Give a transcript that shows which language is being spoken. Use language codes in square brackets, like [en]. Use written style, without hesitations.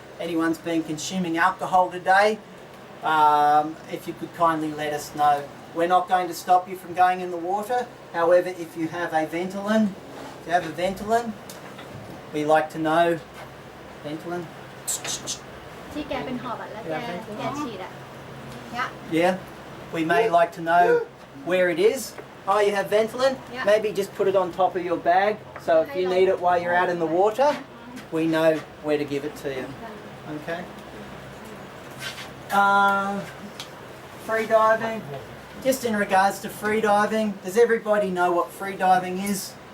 [en] Anyone's been consuming alcohol today, if you could kindly let us know. We're not going to stop you from going in the water. However, if you have a Ventolin Do you have a Ventolin? We like to know Ventolin. [th] ที่แกเป็นหอบอ่ะแล้วแกฉีดอ่ะเนี่ย [en] Yeah. We may like to know where it is. Oh, you have Ventolin? Yeah. Maybe just put it on top of your bag. So if you need it while you're out in the water, we know where to give it to you. Okay. Free diving. Just in regards to free diving, does everybody know what free diving is?